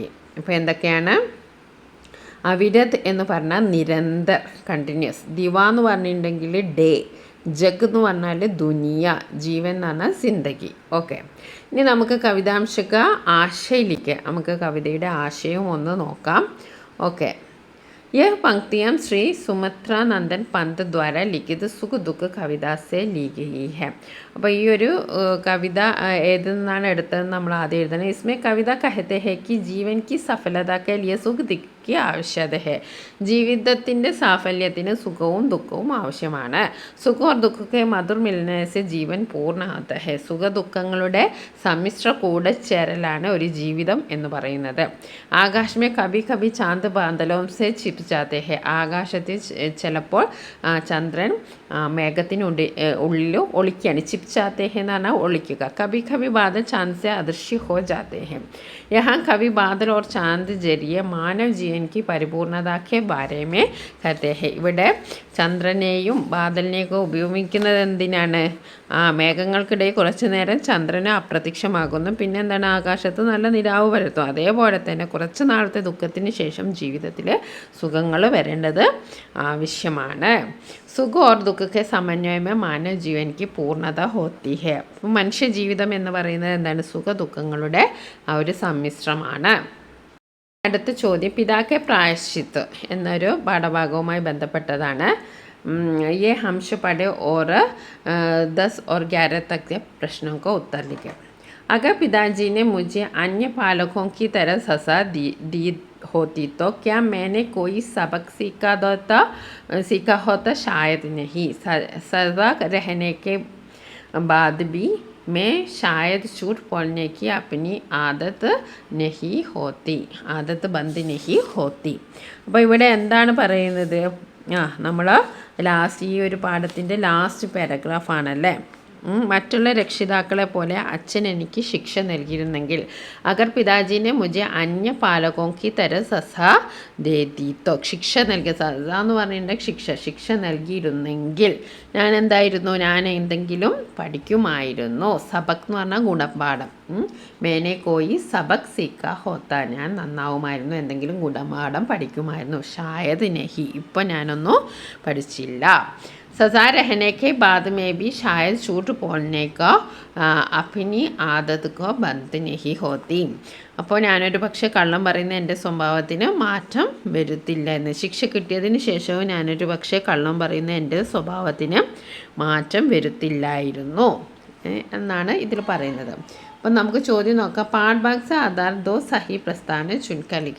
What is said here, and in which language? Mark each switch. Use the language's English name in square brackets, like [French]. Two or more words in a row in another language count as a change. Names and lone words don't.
[Malayalam] ഇപ്പോൾ എന്തൊക്കെയാണ്, അവിരത് എന്ന് പറഞ്ഞാൽ നിരന്തർ, കണ്ടിന്യൂസ്. ദിവ എന്ന് പറഞ്ഞിട്ടുണ്ടെങ്കിൽ ഡേ. ജഗ് എന്ന് പറഞ്ഞാൽ ദുനിയ. ജീവൻ എന്ന് പറഞ്ഞാൽ ജിന്ദഗി. ഓക്കെ, ഇനി നമുക്ക് കവിതാംശക ആശയിലേക്ക്, നമുക്ക് കവിതയുടെ ആശയവും ഒന്ന് നോക്കാം. ഓക്കെ, [Hindi] यह पंक्तियाँ श्री സുമിത്രാനന്ദൻ പന്ത് द्वारा लिखित सुख दुःख कविता से ली गयी है. [Malayalam] അപ്പോൾ ഈ ഒരു കവിത ഏതിൽ നിന്നാണ് എടുത്തതെന്ന് നമ്മൾ ആദ്യം എഴുതണം. [Hindi] इसमें कविता कहते हैं कि जीवन की सफलता के लिए सुख दुख की आवश्यकता है. [Malayalam] ജീവിതത്തിൻ്റെ സാഫല്യത്തിന് സുഖവും ദുഃഖവും ആവശ്യമാണ്. [Hindi] സുഖ और दुख के मधुर मिलने से जीवन पूर्ण होता है. [Malayalam] സുഖ ദുഃഖങ്ങളുടെ സമ്മിശ്ര കൂടച്ചേരലാണ് ഒരു ജീവിതം എന്ന് പറയുന്നത്. [Hindi] आकाश में कभी कभी चांद बादलों से छिप जाते हैं. [Malayalam] ആകാശത്തിൽ ചിലപ്പോൾ ചന്ദ്രൻ മേഘത്തിനുള്ളിൽ ഒളിക്കുകയാണ്. [Hindi] छिप जाते हैं [Malayalam] എന്ന് പറഞ്ഞാൽ ഒളിക്കുക. [Hindi] कभी कभी बादल चांद से अदृश्य हो जाते हैं. यहाँ कभी बादल और चांद जरिए मानव जीवन जीवन की परिपूर्णता के बारे में कहते हैं. [Malayalam] ഇവിടെ ചന്ദ്രനെയും ബാദലിനെയൊക്കെ ഉപയോഗിക്കുന്നത് എന്തിനാണ്? മേഘങ്ങൾക്കിടയിൽ കുറച്ചു നേരം ചന്ദ്രന് അപ്രത്യക്ഷമാകുന്നു, പിന്നെ എന്താണ്, ആകാശത്ത് നല്ല നിലാവ് പരത്തും. അതേപോലെ തന്നെ കുറച്ച് നാളത്തെ ദുഃഖത്തിന് ശേഷം ജീവിതത്തിൽ സുഖങ്ങൾ വരേണ്ടത് ആവശ്യമാണ്. [Hindi] सुख और दुःख के समन्वय में मानव जीवन की पूर्णता होती है. [Malayalam] അപ്പോൾ മനുഷ്യ ജീവിതം എന്ന് പറയുന്നത് എന്താണ്? സുഖ ദുഃഖങ്ങളുടെ ആ ഒരു സമ്മിശ്രമാണ്. അടുത്ത ചോദ്യം [Hindi] पिता के प्रायश्चित [Malayalam] എന്നൊരു പാഠഭാഗവുമായി ബന്ധപ്പെട്ടതാണ്. [Hindi] ये हमश पढ़े और 10 और 11 तक के प्रश्नों का उत्तर लिखें. अगर पिताजी ने मुझे अन्य पालकों की तरह सजा दी होती तो क्या मैंने कोई सबक सीखा होता? शायद नहीं. सजा रहने के बाद भी मैं शायद झूठ बोलने की अपनी आदत बंद नहीं होती. [Malayalam] അപ്പോൾ ഇവിടെ എന്താണ് പറയുന്നത്? നമ്മൾ ലാസ്റ്റ് ഈ ഒരു പാഠത്തിൻ്റെ ലാസ്റ്റ് പാരഗ്രാഫാണല്ലേ. മറ്റുള്ള രക്ഷിതാക്കളെ പോലെ അച്ഛൻ എനിക്ക് ശിക്ഷ നൽകിയിരുന്നെങ്കിൽ, [Hindi] अगर पिताजीने मुझे अन्य पालकोंकी तरह सजा देतीतो, [Malayalam] ശിക്ഷ നൽകിയ, സസ എന്ന് പറഞ്ഞിട്ടുണ്ടെങ്കിൽ ശിക്ഷ നൽകിയിരുന്നെങ്കിൽ ഞാൻ എന്തായിരുന്നു? ഞാൻ എന്തെങ്കിലും പഠിക്കുമായിരുന്നു. സബക് എന്ന് പറഞ്ഞാൽ ഗുണപാഠം. [Hindi] मैंने कोई सबक सीखा होता, [Malayalam] ഞാൻ നന്നാവുമായിരുന്നു, എന്തെങ്കിലും ഗുണപാഠം പഠിക്കുമായിരുന്നു. [Hindi] शायद नहीं, [Malayalam] ഇപ്പം ഞാനൊന്നും പഠിച്ചില്ല. [Hindi] सजा रहने के बाद में भी शायद झूठ बोलने का अपनी आदत को बंद नहीं होती. [Malayalam] അപ്പോൾ ഞാനൊരു പക്ഷേ കള്ളം പറയുന്ന എൻ്റെ സ്വഭാവത്തിന് മാറ്റം വരുത്തില്ല എന്ന്. ശിക്ഷ കിട്ടിയതിന് ശേഷവും ഞാനൊരു പക്ഷേ കള്ളം പറയുന്ന എൻ്റെ സ്വഭാവത്തിന് മാറ്റം വരുത്തില്ലായിരുന്നു എന്നാണ് ഇതിൽ പറയുന്നത്. അപ്പം നമുക്ക് ചോദ്യം നോക്കാം. [Hindi] पाठ भाग से आधार दो सही प्रस्तावना चुनकर लिखें.